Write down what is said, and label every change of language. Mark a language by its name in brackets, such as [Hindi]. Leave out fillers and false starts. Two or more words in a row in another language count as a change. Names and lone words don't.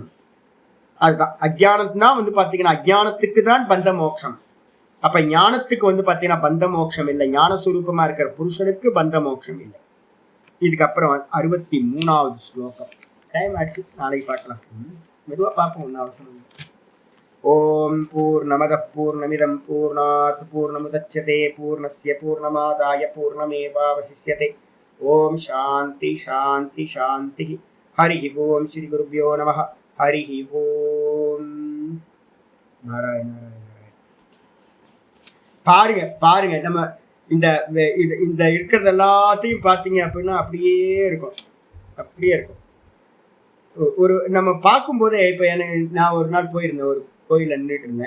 [Tamil] அதுதான் அஜ்ஞானம்னா வந்து பாத்தீங்கன்னா அஜ்ஞானத்துக்கு தான் பந்த மோட்சம். அப்ப ஞானத்துக்கு வந்து பாத்தீங்கன்னா பந்த மோட்சம் இல்லை, ஞானஸ்வரூபமா இருக்கிற புருஷனுக்கு பந்த மோட்சம் இல்லை. இதுக்கப்புறம் 63வது ஸ்லோகம். டைம் ஆச்சு, நாளைக்கு பார்க்கலாம். மெதுவா பார்ப்போம், ஒன்னும் அவசரம் இல்லை. [Sanskrit] ओम् पूर्णमदः पूर्णमिदम् पूर्णात् पूर्णमुदच्यते पूर्णस्य पूर्णमादाय पूर्णमेवावशिष्यते. ओम् शान्तिः शान्तिः शान्तिः। हरि ओम् श्री गुरुभ्यो नमः. हरि ओम्। नारायण नारायण. [Tamil] பாருங்க பாருங்க, நம்ம இந்த இந்த இருக்கிறது எல்லாத்தையும் பார்த்தீங்க அப்படின்னா அப்படியே இருக்கும், அப்படியே இருக்கும். ஒரு நம்ம பார்க்கும்போதே இப்போ எனக்கு, நான் ஒரு நாள் போயிருந்தேன், ஒரு கோயிலில் நின்றுட்டு இருந்தேன்.